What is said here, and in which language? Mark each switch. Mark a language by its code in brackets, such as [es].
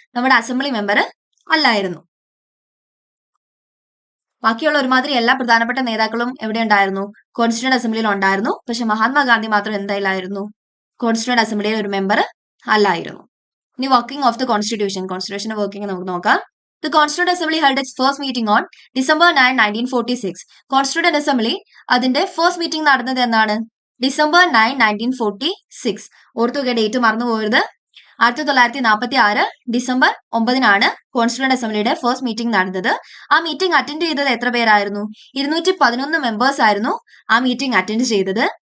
[ml] നമ്മുടെ assembly member അല്ലായിരുന്നു. ബാക്കിയുള്ള ഒരുമാതിരി എല്ലാ പ്രധാനപ്പെട്ട നേതാക്കളും എവിടെ ഉണ്ടായിരുന്നു? കോൺസ്റ്റിറ്റ്യൂന്റ് അസംബ്ലിയിൽ ഉണ്ടായിരുന്നു. പക്ഷെ മഹാത്മാഗാന്ധി മാത്രം എന്തായാലായിരുന്നു? കോൺസ്റ്റിറ്റ്യൂന്റ് അസംബ്ലിയിൽ ഒരു മെമ്പർ അല്ലായിരുന്നു. ഇനി വർക്കിംഗ് ഓഫ് ദ കോൺസ്റ്റിറ്റ്യൂഷന്റെ വർക്കിംഗ് നമുക്ക് നോക്കാം. [en] The Constituent Assembly held its first meeting on December 9, 1946. [ml] Constituent Assembly അതിന്റെ ഫസ്റ്റ് മീറ്റിംഗ് നടന്നത് എന്നാണ്? December 9, 1946. ഓർത്തുക, ഡേറ്റ് മറന്നു പോകരുത്. 1946 ഡിസംബർ 9 കോൺസ്റ്റിറ്റ്യൂന്റ് അസംബ്ലിയുടെ ഫസ്റ്റ് മീറ്റിംഗ് നടന്നത്. ആ മീറ്റിംഗ് അറ്റൻഡ് ചെയ്തത് എത്ര പേരായിരുന്നു? 211 മെമ്പേഴ്സ് ആയിരുന്നു ആ മീറ്റിംഗ് അറ്റൻഡ് ചെയ്തത്.